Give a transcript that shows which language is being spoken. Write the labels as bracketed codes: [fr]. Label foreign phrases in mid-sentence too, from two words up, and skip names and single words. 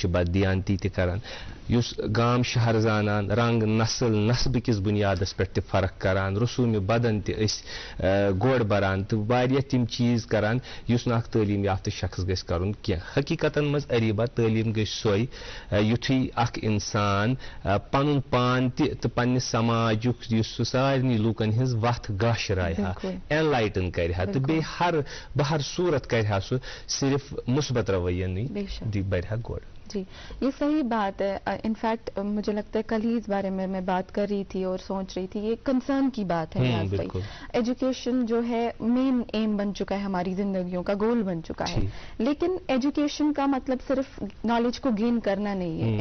[ks] چھِ بددیانتی تہِ کران یُس گام شہر زانان رنگ نسل نسبہٕ کِس بُنیادس پٮ۪ٹھ تہِ فرق کران رسوٗمہِ بدن تہِ أسۍ گۄڈ بران تہٕ واریاہ تِم چیٖز کران یُس نہٕ اکھ تعلیٖم یافتہٕ شخص گژھِ کرُن کینٛہہ حقیقتن منٛز اریبا تعلیٖم گژھِ سۄے یُتھُے اکھ انسان پنُن پان تہِ تہٕ پننہِ سماجُک یُس سُہ سارنٕے لوٗکن ہٕنٛز وتھ گاشرایہِ ہا اینلایٹن کرِ ہا تہٕ بیٚیہِ بہر صوٗرت کرِ ہا سُہ صرف مثبت رویَنٕے برِ ہا گۄڈ [ur] جی یہ صحیح بات ہے. انفیکٹ مجھے لگتا ہے کل ہی اس بارے میں بات کر رہی تھی اور سوچ رہی تھی, یہ کنسرن کی بات ہے نیاز بھائی. ایجوکیشن جو ہے [en] main aim [ur] بن چکا ہے, ہماری زندگیوں کا گول بن چکا ہے, لیکن ایجوکیشن کا مطلب صرف نالج کو گین کرنا نہیں ہے.